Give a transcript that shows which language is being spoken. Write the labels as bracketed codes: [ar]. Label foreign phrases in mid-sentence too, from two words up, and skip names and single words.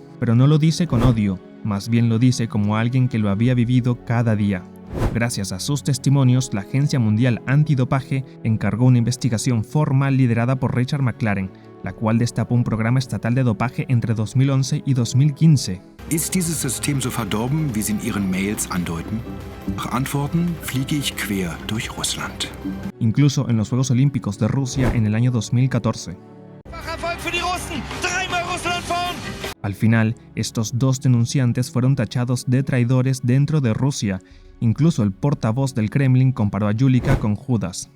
[es] Pero no lo dice con odio, más bien lo dice como alguien que lo había vivido cada día. Gracias a sus testimonios, la Agencia Mundial Antidopaje encargó una investigación formal liderada por Richard McLaren, la cual destapó un programa estatal de dopaje entre 2011 y 2015. [de] Ist dieses System so verdorben, wie Sie in Ihren Mails andeuten? Nach Antworten fliege ich quer durch Russland. [es] Incluso en los Juegos Olímpicos de Rusia en el año 2014. Al final, estos dos denunciantes fueron tachados de traidores dentro de Rusia. Incluso el portavoz del Kremlin comparó a Yulia con Judas.